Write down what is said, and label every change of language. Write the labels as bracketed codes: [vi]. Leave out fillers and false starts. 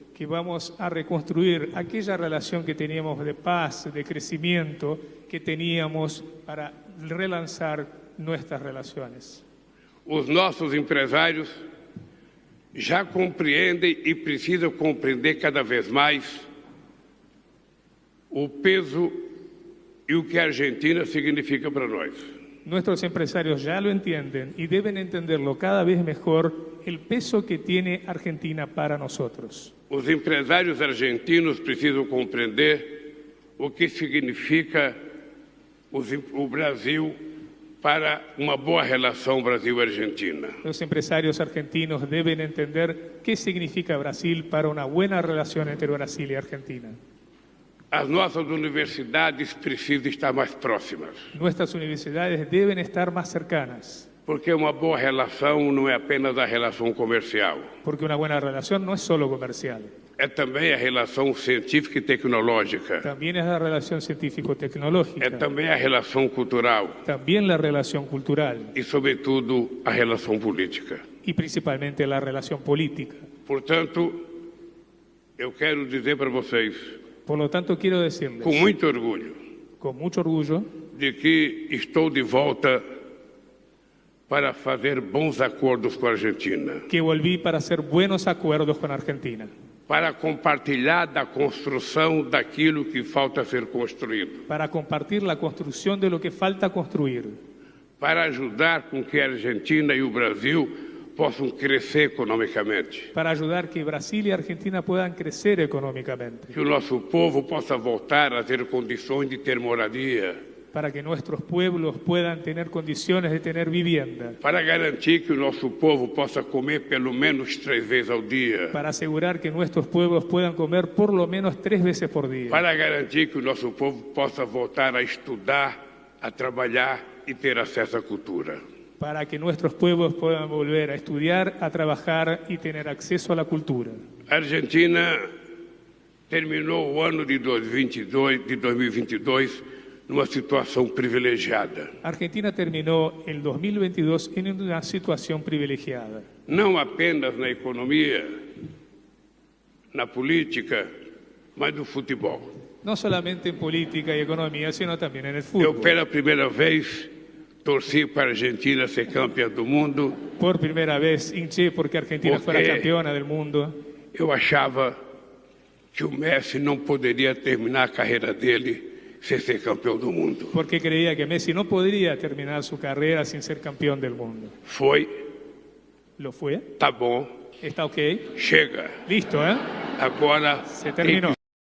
[es] Que vamos a reconstruir aquella relación que teníamos de paz, de crecimiento, que teníamos para relanzar nuestras relaciones. [pt] Os nossos empresários já compreendem e precisam compreender cada vez mais o peso e o que a Argentina significa para nós. [es] Nuestros empresarios ya lo entienden y deben entenderlo cada vez mejor el peso que tiene Argentina para nosotros. [pt] Os empresários argentinos precisam compreender o que significa o Brasil para uma boa relação Brasil-Argentina. [es] Los empresarios argentinos deben entender qué significa Brasil para una buena relación entre Brasil y Argentina. [pt] As nossas universidades precisam estar mais próximas, [es] Nuestras universidades deben estar más cercanas, [pt] porque uma boa relação não é apenas a relação comercial, [es] porque una buena relación no es solo comercial, [pt] é também a relação científica e tecnológica, [es] también es la relación científico-tecnológica, [pt] é também a relação cultural [es] también la relación cultural [pt] e, sobretudo, a relação política. [es] y principalmente la relación política. [pt] Portanto, eu quero dizer para vocês, [es] Por lo tanto, quiero decirles, [pt] com muito orgulho, [es] con mucho orgullo, [pt] de que estou de volta para fazer bons acordos com a Argentina, [es] que volví para hacer buenos acuerdos con Argentina, [pt] para compartilhar da construção daquilo que falta ser construído, [es] para compartir la construcción de lo que falta construir, [pt] para ajudar com que a Argentina e o Brasil possam crescer economicamente, [es] para ayudar que Brasil y Argentina puedan crecer económicamente, [pt] que o nosso povo possa voltar a ter condições de ter moradia, [es] para que nuestros pueblos puedan tener condiciones de tener vivienda, [pt] para garantir que o nosso povo possa comer pelo menos 3 vezes ao dia, [es] para asegurar que nuestros pueblos puedan comer por lo menos 3 veces por día, [pt] para garantir que o nosso povo possa voltar a estudar, a trabalhar e ter acesso à cultura. [es] para que nuestros pueblos puedan volver a estudiar, a trabajar y tener acceso a la cultura. [pt] A Argentina terminou o ano de 2022 numa situação privilegiada. [es] Argentina terminó el 2022 en una situación privilegiada, [pt] Não apenas na economia, na política, mas no futebol. [es] no solamente en política y economía, sino también en el [pt] Eu, [es] fútbol. [pt] pela primeira vez, torci para a Argentina ser campeã do mundo. [es] Por primera vez hinché porque Argentina fuera [pt] Porque- [es] campeona del mundo, [pt] Eu achava que o Messi não poderia terminar a carreira dele sem ser campeão do mundo. [es] porque creía que Messi no podría terminar su carrera sin ser campeón del mundo. [pt] Foi, [es] ¿Lo fue? [pt] tá bom, [es] ¿Está ok? [pt] chega. [es] Listo, ¿eh? [pt] Agora [es] Se [pt] tem [es] terminó.